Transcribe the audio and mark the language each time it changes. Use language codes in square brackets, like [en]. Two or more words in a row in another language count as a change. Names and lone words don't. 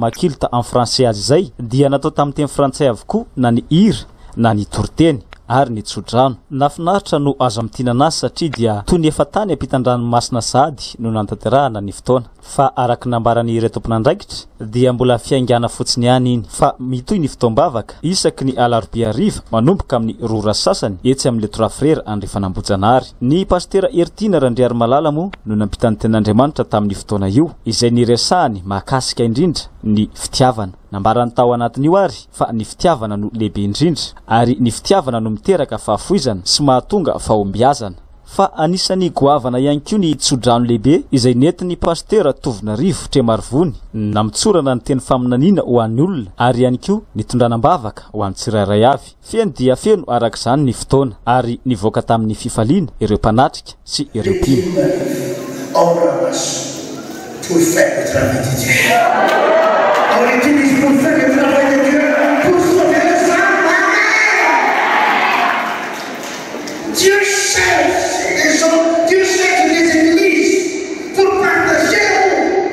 [mg] makilta [fr] en français [mg] azy izay dia natao tamin'ny teny frantsay avokoa na ny hira na ny toriteny ary ny tsodrano nafinaritra no azo amin'ny tinanasy satria dia toy ny efa tany ampitan-dranomasina sahady no nantanterahana ny fotoana fa araky nambarany ireo tompon'andraikitra dia mbola fiaingana fotsiny ihany iny fa mitoy ny fitombavaka isaky ny alarobia ariva manomboka amin'ny rora sasany etsy amin'ny les trois frères andrifanambojanahary. Ny pastera Ertina Randriary Malala moa no nampitany tenin'Andriamanitra tamin'ny fotoana io izay niresahany mahakasika indrindra ny fitiavana nambarany tao anatin'io ary fa ny fitiavana no lehibe indrindra ary ny fitiavana no miteraka fahafoizana sy mahatonga fahombiazana fa anisany goavana ihany koa ny tsodrano lehibe izay nentin'ny pastera tovina rivotra marivony namitsorana ny teny faminaniana ho an'ny olona ary ihany koa nitondranam-bavaka ho an'ny tsirairay avy feno dia feno arak'izany ny fotoana ary nivoaka tamin'ny fifaliana ireo mpanatrika sy ireo mpino. [fr] Pour faire le travail de Dieu. On utilise pour faire le travail de Dieu, pour sauver les âmes. Dieu cherche les gens, Dieu cherche les églises pour partager l'amour.